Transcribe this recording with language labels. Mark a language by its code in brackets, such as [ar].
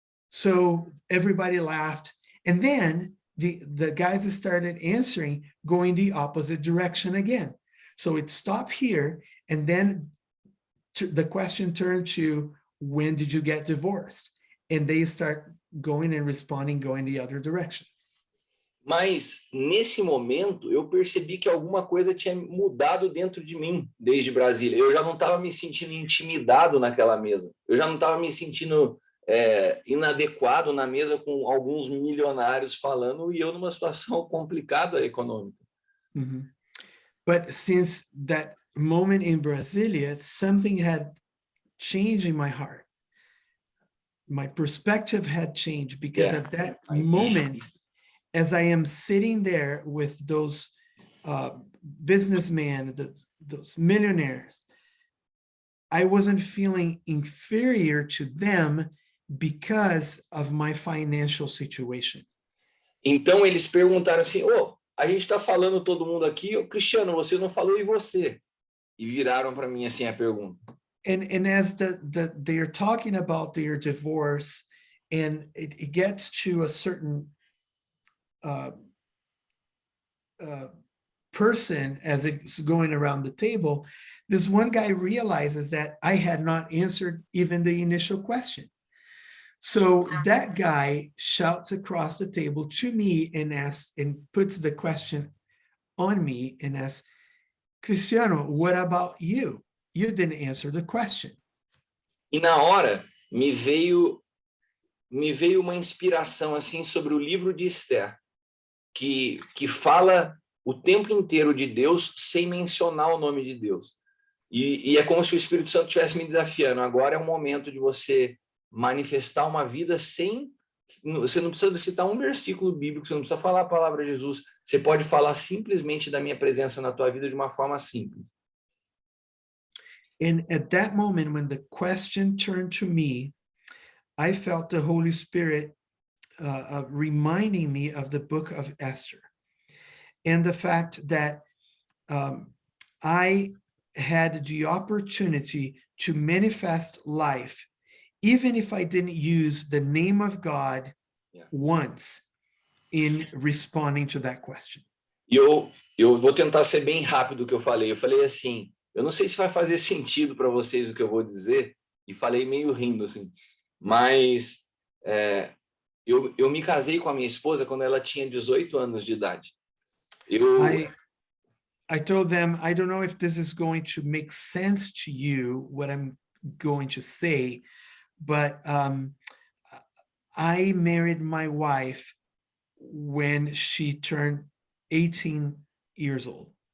[en] So everybody laughed. And then the guys started answering, going the opposite direction again. So it stopped here. And then the question turned to, when did you get divorced? And they start going and responding, going the other direction. [pt] Mas, nesse momento, eu percebi que alguma coisa tinha mudado dentro de mim, desde Brasília. Eu já não estava me sentindo intimidado naquela mesa. Eu já não estava me sentindo inadequado na mesa com alguns milionários falando e eu numa situação complicada econômica. Mm-hmm. [en] But since that moment in Brasilia, something had changed in my heart. My perspective had changed because at that moment, as I am sitting there with those businessmen, those millionaires, I wasn't feeling inferior to them because of my financial situation. [pt] Então eles perguntaram assim: "Ô, a gente está falando todo mundo aqui, ô, Cristiano, você não falou e você?" E viraram para mim assim a pergunta. [en] And as they're talking about their divorce, and it gets to a certain person as it's going around the table, this one guy realizes that I had not answered even the initial question. So that guy shouts across the table to me and asks, and puts the question on me and asks, Cristiano, what about you? You didn't answer the question. [pt] E na hora me veio uma inspiração assim sobre o livro de Esther, que fala o tempo inteiro de Deus sem mencionar o nome de Deus. E é como se o Espírito Santo estivesse me desafiando. Agora é o momento de você manifestar uma vida sem... Você não precisa citar um versículo bíblico, você não precisa falar a palavra de Jesus. Você pode falar simplesmente da minha presença na tua vida de uma forma simples. [en] And at that moment, when the question turned to me, I felt the Holy Spirit reminding me of the book of Esther and the fact that I had the opportunity to manifest life, even if I didn't use the name of God once in responding to that question. [pt] E eu vou tentar ser bem rápido o que eu falei. Eu falei assim, eu não sei se vai fazer sentido para vocês o que eu vou dizer, e falei meio rindo assim, mas eu me casei com a minha esposa quando ela tinha 18 anos de idade. [en] I told them, I don't know if this is going to make sense to you, what I'm going to say, but I married my wife when she turned 18 years old.